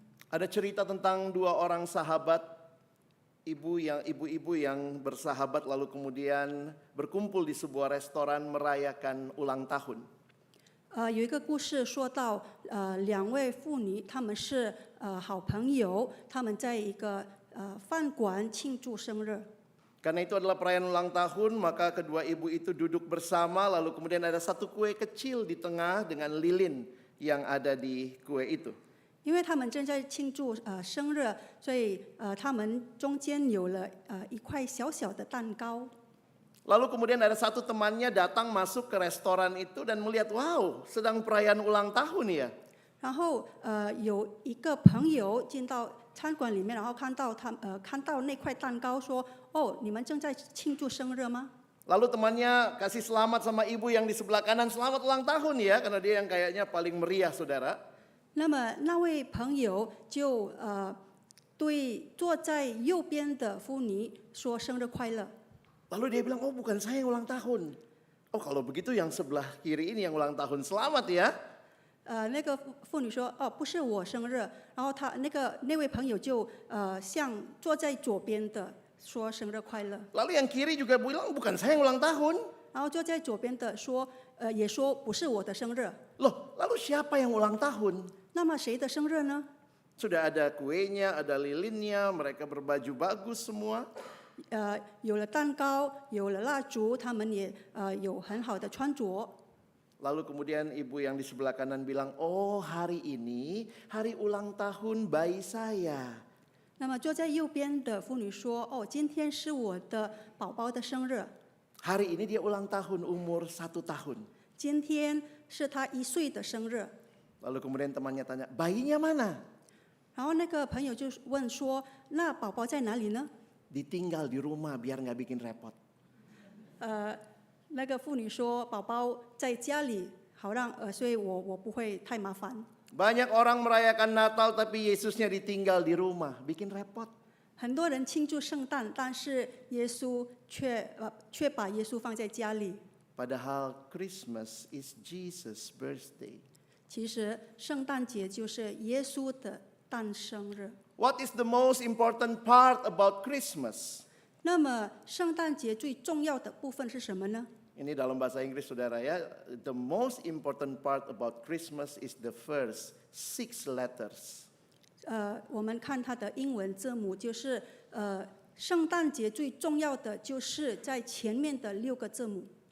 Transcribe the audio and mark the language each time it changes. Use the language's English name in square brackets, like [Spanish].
[Indonesian] Ada cerita tentang dua orang sahabat, ibu-ibu yang bersahabat lalu kemudian berkumpul di sebuah restoran merayakan ulang tahun. [Chinese] 有一个故事说到两位妇女，她们是好朋友，她们在一个饭馆庆祝生日。 [Indonesian] Karena itu adalah perayaan ulang tahun, maka kedua ibu itu duduk bersama, lalu kemudian ada satu kue kecil di tengah dengan lilin yang ada di kue itu. [Chinese] 因为他们正在庆祝生日，所以他们中间有了一块小小的蛋糕。 [Indonesian] Lalu kemudian ada satu temannya datang masuk ke restoran itu dan melihat, wow, sedang perayaan ulang tahun ya. [Chinese] 然后有一个朋友进到餐馆里面，然后看到那块蛋糕，说：“哦，你们正在庆祝生日吗？” [Indonesian] Lalu temannya kasih selamat sama ibu yang di sebelah kanan, selamat ulang tahun ya, karena dia yang kayaknya paling meriah saudara. [Chinese] 那么那位朋友就对坐在右边的妇女说：“生日快乐。” [Indonesian] Lalu dia bilang, oh bukan saya yang ulang tahun. Oh kalau begitu yang sebelah kiri ini yang ulang tahun, selamat ya. [Chinese] 那个妇女说：“哦，不是我生日。” 然后那位朋友就向坐在左边的说：“生日快乐。” [Indonesian] Lalu yang kiri juga bilang, bukan saya yang ulang tahun. [Chinese] 然后坐在左边的说：“也说不是我的生日。” [Indonesian] Loh, lalu siapa yang ulang tahun? [Chinese] 那么谁的生日呢？ [Indonesian] Sudah ada kuenya, ada lilinnya, mereka berbaju bagus semua. [Chinese] 有了蛋糕，有了蜡烛，他们也有很好的穿着。 [Indonesian] Lalu kemudian ibu yang di sebelah kanan bilang, oh hari ini hari ulang tahun bayi saya. [Chinese] 那么坐在右边的妇女说：“哦，今天是我的宝宝的生日， [Indonesian] Hari ini dia ulang tahun umur 1 tahun. [Chinese] 今天是他1岁的生日。” [Indonesian] Lalu kemudian temannya tanya, bayinya mana? [Chinese] 然后那个朋友就问说：“那宝宝在哪里呢 [Indonesian] Ditinggal di rumah biar nggak bikin repot. [Chinese] 那个妇女说：“宝宝在家里，好让所以我不会太麻烦。” [Indonesian] Banyak orang merayakan Natal tapi Yesusnya ditinggal di rumah, bikin repot. [Chinese] 很多人庆祝圣诞，但是耶稣却把耶稣放在家里。 [Indonesian] Padahal [English] Christmas is Jesus' birthday. [Chinese] 其实圣诞节就是耶稣的诞生日。 [English] What is the most important part about Christmas? [Chinese] 那么圣诞节最重要的部分是什么呢？ [Indonesian] Ini dalam bahasa Inggris saudara ya, [English] the most important part about Christmas is the first 6 letters. [Chinese] 我们看它的英文字母，就是圣诞节最重要的就是在前面的6个字母。